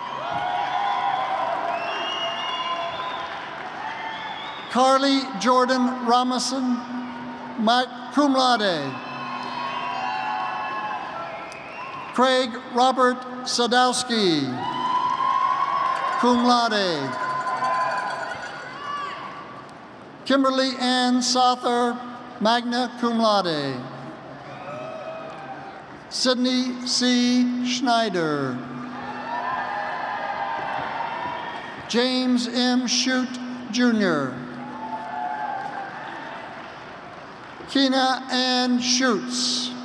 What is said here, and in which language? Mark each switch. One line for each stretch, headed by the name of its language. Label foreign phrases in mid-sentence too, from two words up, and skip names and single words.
English: Carly Jordan Ramison,
Latin: cum laude.
English: Craig Robert Sadowski,
Latin: cum laude.
English: Kimberly Ann Sother,
Latin: magna cum laude.
English: Sydney C. Schneider. James M. Shute, Jr. Kina Ann Schutz.